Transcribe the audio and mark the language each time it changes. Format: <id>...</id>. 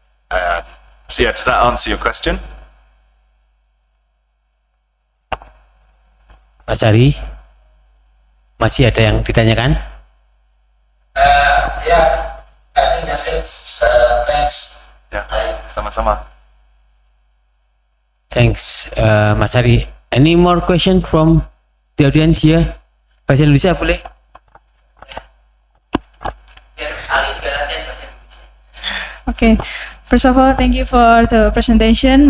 <en>So yeah, does that answer your question?</en> <id>Mas Ari, masih ada yang ditanyakan?</id> <en>Yeah, I think that's it. Thanks.</en> <id>Ya, sama-sama.</id> <en>Thanks, Mas Ari. Any more question from the audience here?</en> <id>Bahasa Indonesia boleh? Biar Ali juga latihan bahasa Indonesia.</id> <en>Okay, first of all, thank you for the presentation.</en>